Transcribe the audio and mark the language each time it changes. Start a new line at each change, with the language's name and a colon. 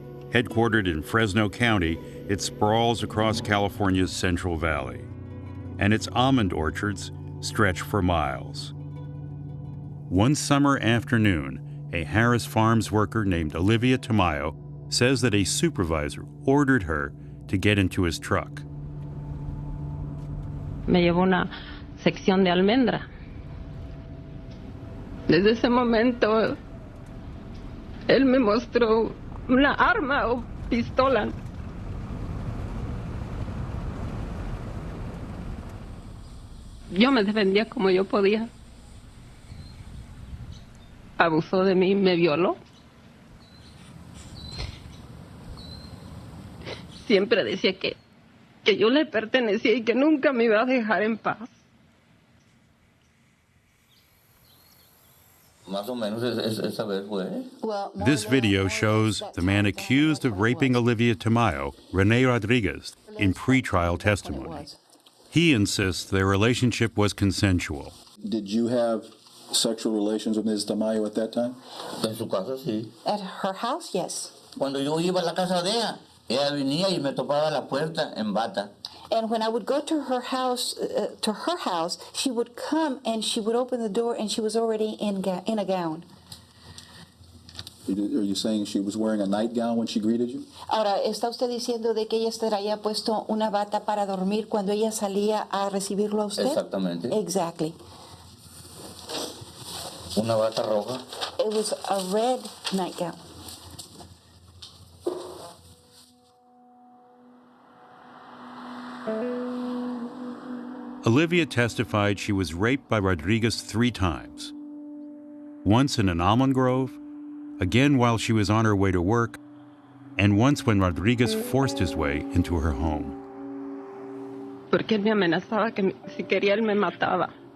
English: Headquartered in Fresno County, it sprawls across California's Central Valley, and its almond orchards stretch for miles. One summer afternoon, a Harris Farms worker named Olivia Tamayo says that a supervisor ordered her to get into his truck.
Spanish: Me llevó a una sección de almendra. Desde ese momento, él me mostró una arma o pistola. Yo me defendía como yo podía. Abusó de mí, me violó. Siempre decía que yo le pertenecía y que nunca me iba a dejar en paz.
English: This video shows the man accused of raping Olivia Tamayo, Rene Rodriguez, in pretrial testimony. He insists their relationship was consensual. Did you have sexual relations with Ms. Tamayo at that time?
Spanish: En su casa, sí.
English: At her house, yes.
Spanish: Cuando yo iba a la casa de ella, ella venía y me topaba la puerta en bata.
English: And when I would go to her house, she would come and she would open the door and she was already in a gown. Are you saying she was wearing a nightgown when she greeted you?
Spanish: Ahora, ¿está usted diciendo de que ella traía puesto una bata para dormir cuando ella salía a recibirlo a usted? Exactamente.
English: Exactly.
Spanish: Una bata roja.
English: It was a red nightgown. Olivia testified she was raped by Rodriguez 3 times. Once in an almond grove, again while she was on her way to work, and once when Rodriguez forced his way into her home.
Spanish: Porque él me amenazaba que si quería él me mataba.